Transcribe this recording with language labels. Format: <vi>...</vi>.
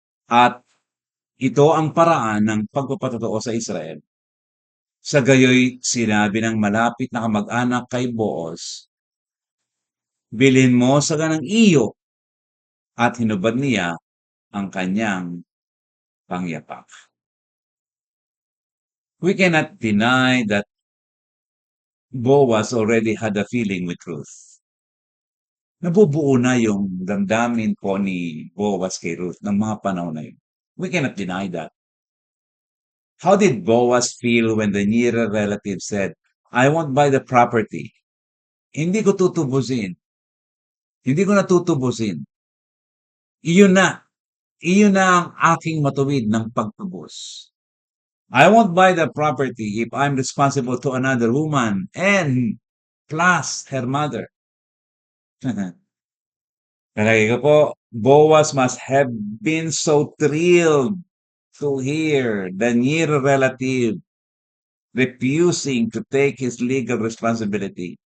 <tl>At ito ang paraan ng pagpapatotoo sa Israel. Sa gayoy, sinabi ng malapit na kamag-anak kay Boaz, bilhin mo sa ganang iyo, at hinubad niya ang kanyang pangyapak.</tl> <en>We cannot deny that Boaz already had a feeling with Ruth.</en> <tl>Nabubuo na yung damdamin po ni Boaz kay Ruth ng mga panahon na yun.</tl> <en>We cannot deny that. How did Boaz feel when the nearer relative said, I won't buy the property.</en> <tl>Hindi ko tutubusin. Hindi ko natutubusin. Iyon na. Iyon na ang aking matuwid ng pagtubos.</tl> <en>I won't buy the property if I'm responsible to another woman and plus her mother.</en> <tl>Palagay ko po,</tl> <en>Boaz must have been so thrilled to hear the near relative refusing to take his legal responsibility.</en>